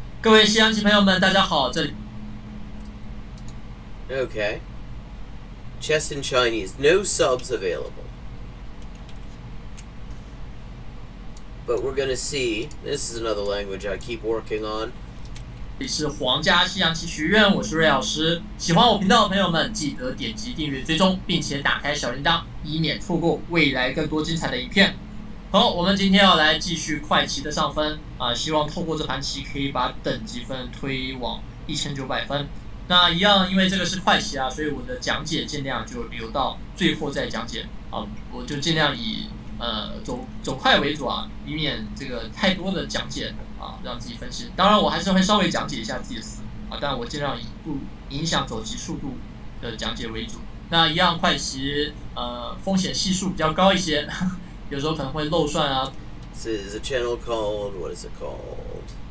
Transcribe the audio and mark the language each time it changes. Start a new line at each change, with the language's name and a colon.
English: Okay. Chess in Chinese. No subs available. But we're gonna see. This is another language I keep working on.
Chinese: 这里是皇家西洋棋学院，我是瑞老师。喜欢我频道的朋友们，记得点击订阅、追踪，并且打开小铃铛，以免错过未来更多精彩的影片。好，我们今天要来继续快棋的上分啊，希望透过这盘棋可以把等级分推往1900分。那一样，因为这个是快棋啊，所以我的讲解尽量就留到最后再讲解啊，我就尽量以走快为主啊，以免这个太多的讲解啊，让自己分心。当然，我还是会稍微讲解一下自己的思啊，但我尽量以不影响走棋速度的讲解为主。那一样快棋风险系数比较高一些，有时候可能会漏算啊。
English: This is a channel called, what is it called?